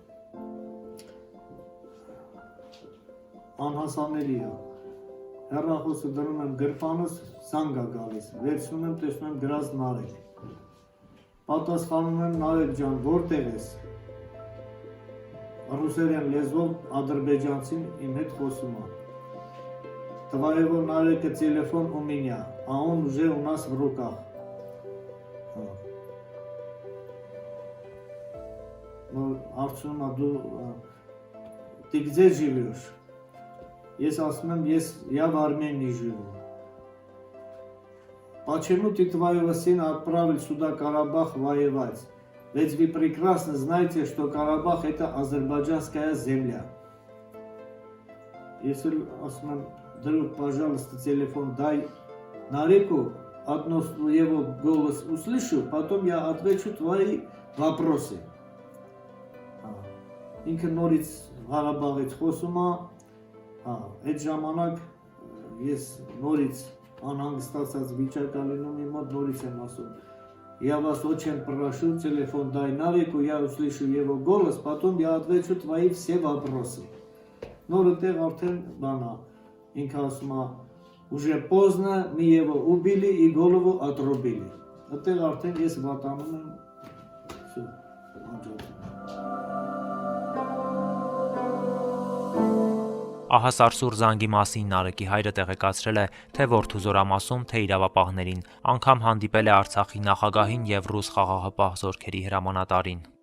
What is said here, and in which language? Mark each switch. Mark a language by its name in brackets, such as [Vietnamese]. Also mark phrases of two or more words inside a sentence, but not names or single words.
[Armenian] անհասանելի է։ Հեռախոսը դնում եմ գրպանս, զանգ է գալիս, վերցնում եմ, տեսնում եմ գրած Նարեկ։ Պատասխանում եմ Նարեկ ջան, որտեղ ես։ Ռուսերեն լեզվով ադրբեջանցին իմ հետ խոսում է։ [Russian] Твоего Нарека телефон у меня, а он уже у нас в руках։ [Armenian] Հարցնում է դու [Russian] ты где живешь։ [Armenian] Ես ասում եմ, [Russian] я в Армении живу։ Почему ты твоего сына отправил сюда Карабах воевать? Ведь вы прекрасно знаете, что Карабах это азербайджанская земля։ [Armenian] Ես ասում եմ, [Russian] друг, пожалуйста, телефон дай Нареку, одно его голос услышу, потом я отвечу твои вопросы։ [Armenian] Ինքը նորից Ղարաբաղից խոսում է, այդ ժամանակ ես նորից անհանգստացած վիճակա լինում իմ մոտ, նորից եմ ասում, [Russian] я вас очень прошу, телефон дай Нареку, я услышу его голос, потом я отвечу твои все вопросы։ [Armenian] Նորը տեղ արդեն բանա, ինքը ասում է, [Russian] уже поздно, мы его убили и голову отрубили։ [Armenian] Այդտեղ արդեն ես վատանում եմ, [Russian] всё, անջատում։ [Armenian] Ահասարսուր զանգի մասին Նարեկի հայրը տեղեկացրել է թե որդու զորամասում, թե իրավապահներին, անգամ հանդիպել է Արցախի նախագահին և ռուս խաղաղապահ զորքերի հրամանատարին։